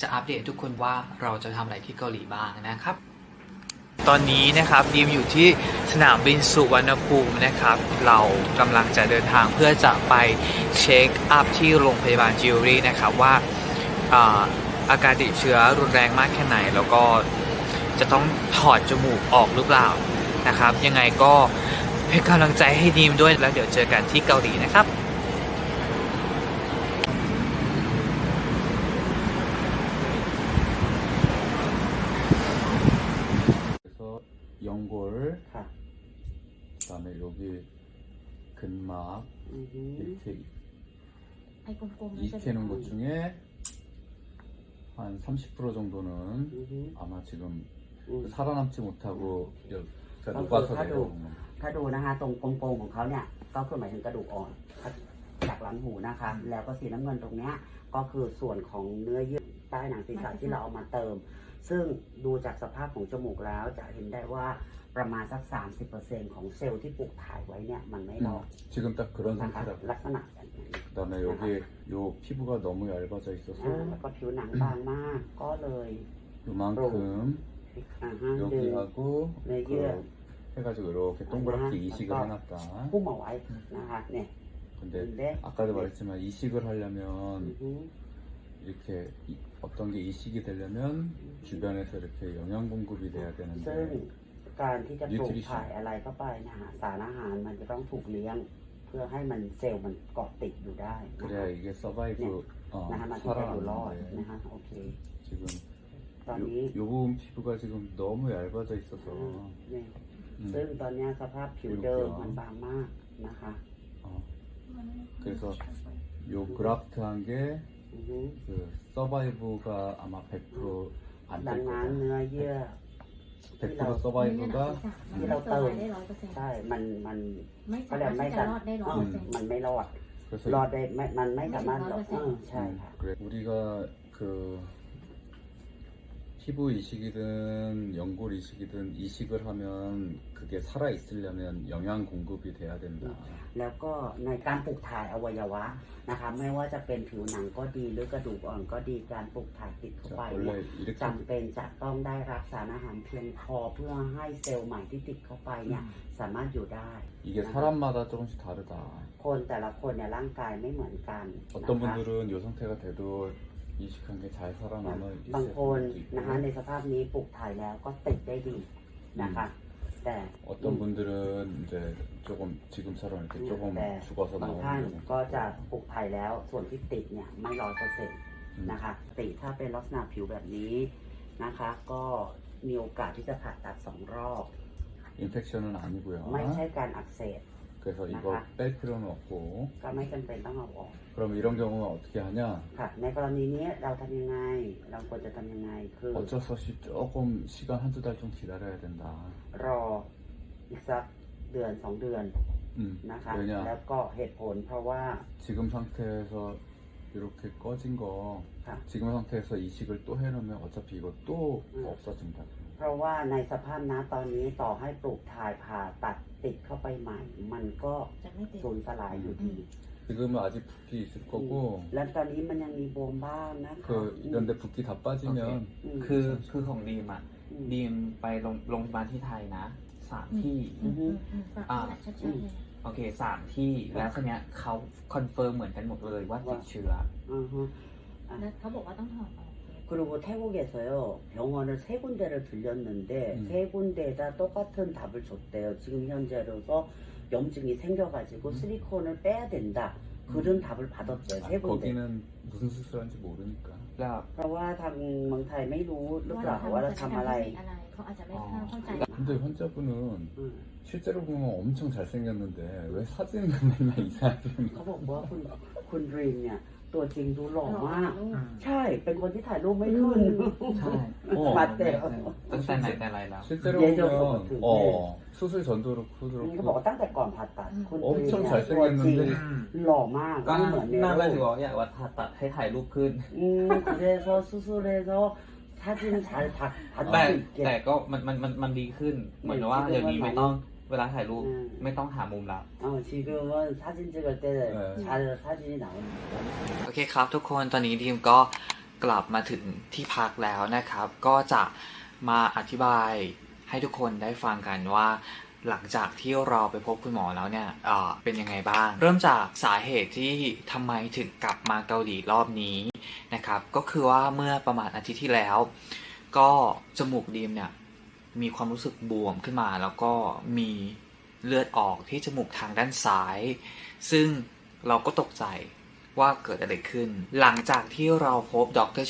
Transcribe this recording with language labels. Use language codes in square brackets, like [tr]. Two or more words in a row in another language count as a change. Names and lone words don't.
[th] อัปเดตทุกคนว่าเราจะทำอะไรที่เกาหลีบ้างนะครับตอนนี้นะครับดีมอยู่ที่สนามบินสุวรรณภูมินะครับเรากำลังจะเดินทางเพื่อจะไปเช็คอัพที่โรงพยาบาลจิวเวลรี่นะครับว่าอาการติดเชื้อรุนแรงมากแค่ไหนแล้วก็จะต้องถอดจมูกออกหรือเปล่านะครับยังไงก็เป็นกำลังใจให้ดีมด้วยแล้วเดี๋ยวเจอกันที่เกาหลีนะครับ [ko] 연골, [th] ค่ะ [ko] 그다음에 여기 근막 이렇게 [th] ไอ้กลมๆนั่นจะ [ko] 이렇게 놓은 것 중에 한 30% 정도는 อือฮึ 아마 지금 อืม 살아남지 못하고 그러니까 아, 녹아서 그 내려온 겁니다. [th] ถ้าดูนะคะตรงโกงๆของเขาเนี่ยก็คือหมายถึงกระดูกอ่อนจากหลังหูนะคะ แล้วก็สีน้ำเงินตรงเนี้ยก็คือส่วนของเนื้อเยื่อใต้หนังศีรษะที่เราเอามาเติม ซึ่งดูจากสภาพของจมูกแล้วจะเห็นได้ว่าประมาณสัก 30% ของเซลล์ที่ปลูกถ่ายไว้เนี่ยมันไม่รอด [ko] 지금 딱 그런 [th] นะคะ [ko] 상태라고. [th] ลักษณะแบบนี้ [ko] 그다음에 여기 요 피부가 너무 얇아져 있어서 [th] แล้วก็ผิวหนังบางมากก็เลย [ko] 요만큼 [th] ดึง [ko] 여기하고 네, 그 해가지고 이렇게 동그랗게 이식을 해놨다. [th] พุ่มเอาไว้นะคะเนี่ย [ko] 근데 아까도 말했지만 이식을 하려면 이렇게 어떤 게 이식이 되려면 주변에서 이렇게 영양 공급이 돼야 [th] ซึ่ง [ko] 되는데 [th] การที่จะปลูกถ่ายอะไรเข้าไปนะฮะสารอาหารมันจะต้องถูกเลี้ยง เพื่อให้มันเซลล์มันเกาะติดอยู่ได้นะ [ko] 그래야 [th] คะ [ko] 이게 서바이브 [th] นะฮะมันถึงจะอยู่รอดนะ [ko] 살아남는데 [th] ฮะโอเค [ko] 지금 [th] ตอนนี้ [ko] 요 부분 피부가 지금 너무 얇아져 있어서 [th] เนี่ย 음, ซึ่งตอนเนี้ยสภาพผิวเดิมมันบางมากนะคะ [ko] 어, 그래서 요 그라프트한 게 อือฮึ 그 서바이브가 아마 100% 안 [th] ดัง [ko] 될 [th] นั้น [ko] 거고 [th] เนื้อเยื่อ 100% เนื้อหนัง [ko] 서바이브가 [th] ศีรษะมันไม่เซอร์ไพรส์ได้100% ใช่ มัน ไม่สามารถที่จะรอดได้ มันไม่รอด [ko] 그래서 [th] รอดได้ไม่มันไม่สามารถ ไม่ถึง 100% ใช่ค่ะ [ko] 그래 우리가 그 피부 이식이든 연골 이식이든 이식을 하면 그게 살아 있으려면 영양 공급이 돼야 된다. [th] แล้วก็ในการปลูกถ่ายอวัยวะนะคะไม่ว่าจะเป็นผิวหนังก็ดีหรือกระดูกอ่อนก็ดีการปลูกถ่ายติดเข้า [ko] 자, [th] ไปเนี่ย [ko] 원래 이렇게 [th] จำเป็นจะต้องได้รับสารอาหารเพียงพอเพื่อให้เซลล์ใหม่ที่ติดเข้าไปเนี่ยสามารถอยู่ได้ [ko] 이게 사람마다 조금씩 다르다. [th] คนแต่ละคนเนี่ยร่างกายไม่เหมือนกัน [ko] 어떤 [th] นะคะ [ko] 분들은 요 상태가 돼도 이식한 게 잘 살아남아 [th] บาง [ko] 있을 [th] คน [ko] 수도 [th] นะคะ [ko] 있고 [th] ในสภาพนี้ปลูกถ่ายแล้วก็ติดได้ดีนะคะ แต่ [ko] 어떤 분들은 이제 조금 지금처럼 이렇게 조금 네. 죽어서 [th] บางท่าน [ko] 나오는 경우 [th] ก็จะปลูกถ่ายแล้วส่วนที่ติดเนี่ยไม่100%นะคะติดถ้าเป็นลักษณะผิวแบบนี้นะคะ ก็มีโอกาสที่จะผ่าตัด2 รอบ [ko] 인펙션은 아니고요. [th] ไม่ใช่การอักเสบ [ko] 그래서 이거 아하. 뺄 필요는 없고 [th] ก็ไม่จำเป็นต้องเอาออก [ko] 그럼 이런 경우는 어떻게 하냐? [th] ค่ะ ในกรณีนี้เราทำยังไง เราควรจะทำยังไงคือ [ko] 어쩔 수 없이 조금 시간 한두 달 좀 기다려야 된다. [th] รออีกสักเดือน2 เดือนนะคะ [ko] 왜냐 [th] แล้วก็เหตุผลเพราะว่า [ko] 지금 상태에서 이렇게 꺼진 거 [th] ค่ะ [ko] 지금 상태에서 이식을 또 해놓으면 어차피 이거 또 없어진다. [th] เพราะว่าในสภาพน้ตอนนี้ต่อให้ปลูกถ่ายผ่าตัดติดเข้าไปใหม่ มันก็ จะไม่ติด สูญสลายอยู่ดี [ko] 지금은 아직 붓기 있을 거고 [th] และตอนนี้มันยังมีบวมบ้างนะคะ [ko] 그 이런데 붓기 다 빠지면 อืม [th] คือของดีมอ่ะ อืม ดีมไปโรงพยาบาลที่ไทยนะ3 ที่ อือฮึ ฝากชัดๆเลย โอเค3 ที่แล้วทีเนี้ยเขาคอนเฟิร์มเหมือนกันหมดเลยว่าติดเชื้อ อือฮึ แล้วเขาบอกว่าต้องถอดออก [ko] 그리고 태국에서요 병원을 3군데를 들렸는데 3군데에다 똑같은 답을 줬대요. 지금 현재로서 염증이 생겨가지고 실리콘을 빼야 된다. 그런 답을 받았대요. 아, 3군데. 거기는 무슨 수술하는지 모르니까 [th] แล้ว เพราะว่าทางเมืองไทยไม่รู้หรือ ว่า เปล่าว่าเราทำอะไร เขาอาจจะไม่เข้าใจ [ko] 근데 환자분은 อืม 실제로 보면 엄청 잘생겼는데 왜 사진은 맨날 이상하게 [th] เขาบอกว่าคุณรีนเนี่ยตัวจริงดูหล่อมาก ลูก ใช่ เป็นคนที่ถ่ายรูปไม่ขึ้น ใช่ มาเตะ ตั้งแต่ไหนแต่ไรแล้ว [ko] 실제로 예전 보면 그- 수술 전도 그렇고 [th] เขาบอกว่าตั้งแต่ก่อนผ่าตัดคุณรีน [ko] 엄청 [th] เนี่ยตัวจริง [ko] 잘생겼는데 [th] หล่อมาก ก็ ไม่เหมือนใน น่า รู จะถือ ป ว่าอยากว่าตัดให้ถ่ายรูปขึ้น [ko] 그래서 수술해서 사진 잘 [th] แต่ [ko] 받을 수 있게 [th] แต่ก็มันดีขึ้น เหมือนว่าเดี๋ยวนี้ไม่ต้องเวลาถ่ายรูปไม่ต้องหามุมแล้ว [ko] 지금은 사진 찍을 때 잘 사진이 나오니까 [th] โอเคครับทุกคนตอนนี้ทีมก็กลับมาถึงที่พักแล้วนะครับ ก็จะมาอธิบายให้ทุกคนได้ฟัง กันว่า หลังจากที่เราไปพบคุณหมอแล้วเนี่ยเป็นยังไงบ้าง เริ่มจากสาเหตุที่ทำไมถึงกลับมาเกาหลีรอบนี้นะครับก็คือว่าเมื่อประมาณอาทิตย์ที่แล้ว ก็จมูกดีมเนี่ยมีความรู้สึกบวมขึ้นมา แล้วก็มีเลือดออกที่จมูกทางด้านซ้าย ซึ่งเราก็ตกใจว่าเกิดอะไรขึ้น หลังจากที่เราพบดร.